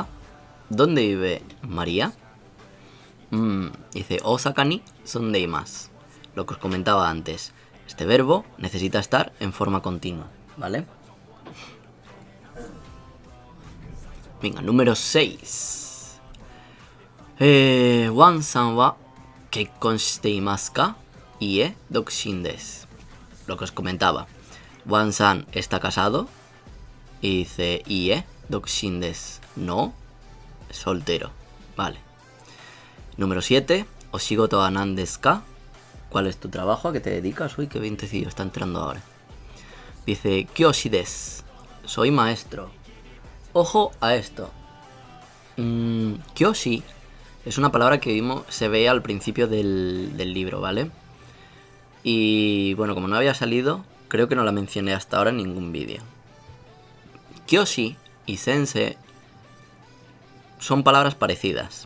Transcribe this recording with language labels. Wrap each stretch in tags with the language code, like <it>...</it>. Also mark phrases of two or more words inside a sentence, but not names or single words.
<es>¿Dónde vive María?</es> <ja>Dice 大阪に住んでいます.</ja> <es>Lo que os comentaba antes. Este verbo necesita estar en forma continua, ¿vale? Venga, número 6.</es> <ja>ワンさんは結婚していますか? いえ、独身です.</ja> <es>Lo que os comentaba. Wan-san está casado. Y dice</es> <ja>いえ、独身です.</ja> <es>No, soltero. Vale. Número 7.</es> <ja>お仕事は何ですか?</ja> <es>¿Cuál es tu trabajo? ¿A qué te dedicas? Uy, qué vientecillo está entrando ahora.</es> <ja>Dice 教師です.</ja> <es>Soy maestro. Ojo a esto. Kyoshi es una palabra que se ve al principio del libro, ¿vale? Y bueno, como no había salido, creo que no la mencioné hasta ahora en ningún vídeo. Kyoshi y sensei son palabras parecidas.</es>